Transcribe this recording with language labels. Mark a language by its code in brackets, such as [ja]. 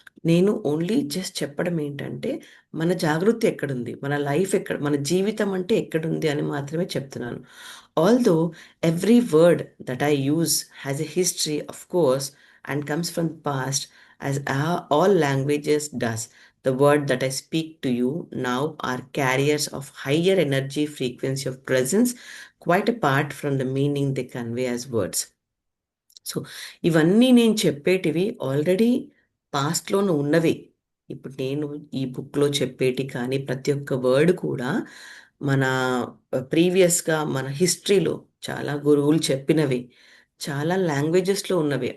[te] నేను only just చెప్పడం ఏంటంటే మన జాగృతి ఎక్కడుంది, మన లైఫ్ ఎక్కడ, మన జీవితం అంటే ఎక్కడుంది అని మాత్రమే చెప్తున్నాను. [en] Although every word that I use has a history of course and comes from the past, as all languages does. The word that I speak to you now are carriers of higher energy frequency of presence, quite apart from the meaning they convey as words. [te] So ఇవన్నీ నేను చెప్పేటివి already పాస్ట్లోనూ ఉన్నవి. ఇప్పుడు నేను ఈ బుక్లో చెప్పేటి కానీ ప్రతి ఒక్క వర్డ్ కూడా మన ప్రీవియస్గా మన హిస్టరీలో చాలా గురువులు చెప్పినవి, చాలా లాంగ్వేజెస్లో ఉన్నవి.